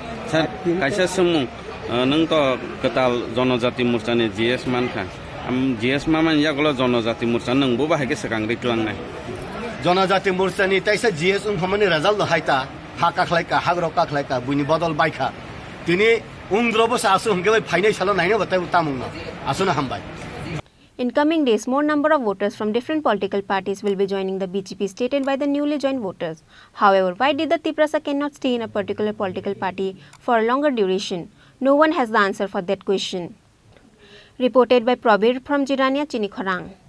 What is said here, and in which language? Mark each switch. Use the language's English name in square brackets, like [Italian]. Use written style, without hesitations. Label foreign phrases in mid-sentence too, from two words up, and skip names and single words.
[Kok Borok] सर कायसा सोंमुं नों तो कताल जनजाति मोर्चानि जीएस मानखा जीएस मामान यागलो जनजाति मोर्चा नोंबो बाहायगे सकां रिक्लांनाय जनजाति मोर्चानि ताइसा जीएस उनखमानि रिजाल्ट हायता हा काखलायका हाग्रो काखलायका बुनि बदल बायखा तिनि उंद्रबो सासु हंगे फाइनाय सालो नायनो बताय तामुंनो आसुना हामबाय. [English] In coming days, more number of voters from different political parties will be joining the BJP stated by the newly joined voters. However, why did the Tiprasa cannot stay in a particular political party for a longer duration? No one has the answer for that question. Reported by Prabir from Jirania, Chini Khorang.